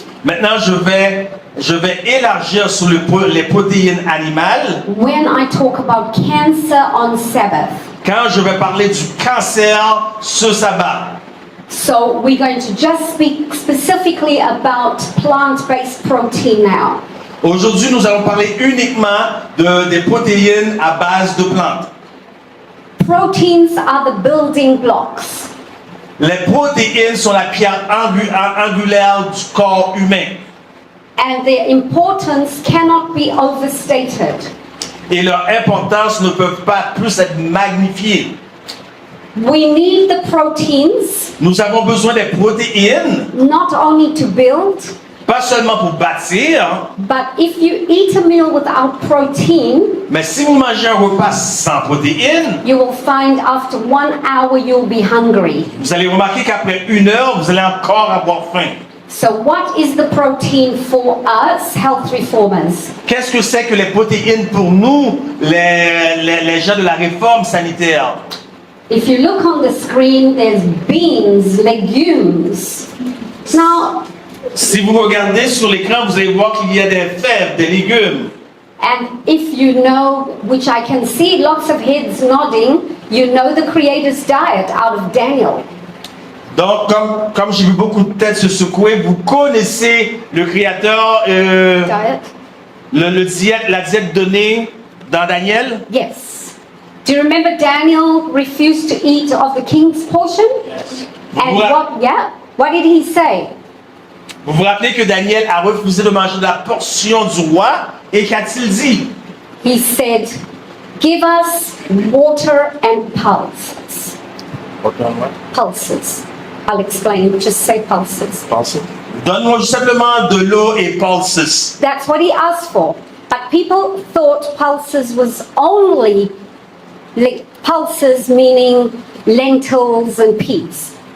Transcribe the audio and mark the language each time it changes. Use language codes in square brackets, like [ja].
[fr] Maintenant, je vais élargir sur les protéines animales [en] when I talk about cancer on Sabbath. [fr] quand je vais parler du cancer ce sabbat. [en] So, we're going to just speak specifically about plant-based protein now. [fr] Aujourd'hui, nous allons parler uniquement des protéines à base de plantes. [en] Proteins are the building blocks. [fr] Les protéines sont la pierre angulaire du corps humain [en] And their importance cannot be overstated. [fr] et leur importance ne peut pas plus être magnifiée. [en] We need the proteins [fr] Nous avons besoin des protéines, [en] not only to build, [fr] pas seulement pour bâtir, [en] but if you eat a meal without protein, [fr] mais si vous mangez un repas sans protéines, [en] you will find after 1 hour you'll be hungry. [fr] vous allez remarquer qu'après 1 heure, vous allez encore avoir faim. [en] So what is the protein for us, health reformers? [fr] Qu'est-ce que c'est que les protéines pour nous, les gens de la réforme sanitaire? [en] If you look on the screen, there's beans, legumes. Now, [fr] Si vous regardez sur l'écran, vous allez voir qu'il y a des fèves, des légumes. [en] and if you know, which I can see lots of heads nodding, you know the Creator's diet out of Daniel. [fr] Donc, comme j'ai vu beaucoup de têtes se secouer, vous connaissez le Créateur, [en] Diet? [fr] la diète donnée dans Daniel? [en] Yes. Do you remember Daniel refused to eat of the king's portion? And what did he say? [fr] Vous vous rappelez que Daniel a refusé de manger de la portion du roi, et qu'a-t-il dit? [en] He said, give us water and pulses. Pulses. I'll explain, just say pulses. [fr] Donne-moi simplement de l'eau et pulses. [en] That's what he asked for. But people thought pulses was only pulses meaning lentils and peas.